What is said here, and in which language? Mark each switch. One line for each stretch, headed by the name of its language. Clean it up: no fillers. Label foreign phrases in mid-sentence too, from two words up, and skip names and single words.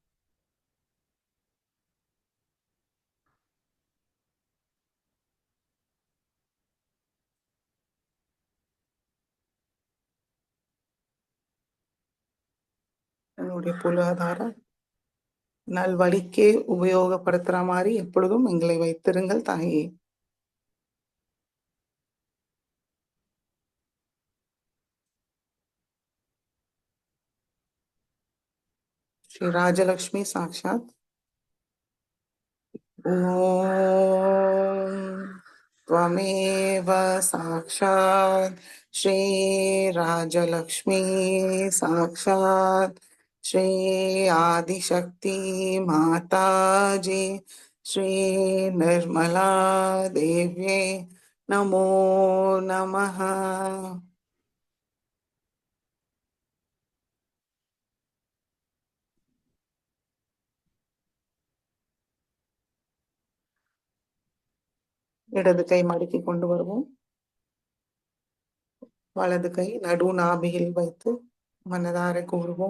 Tamil: எங்களுடைய பொருளாதார நல்வழிக்கே உபயோகப்படுத்துற மாதிரி எப்பொழுதும் எங்களை வைத்திருங்கள் தாயே.
Sanskrit: श्री राजलक्ष्मी साक्षात् ओम् त्वमेव साक्षात् श्री राजलक्ष्मी साक्षात् श्री आदिशक्ति माताजी श्री निर्मला देव्ये नमो नमः.
Tamil: இடது கை மடக்கி கொண்டு வருவோம். வலது கை நடு நாபியில் வைத்து மனதார கூறுவோம்.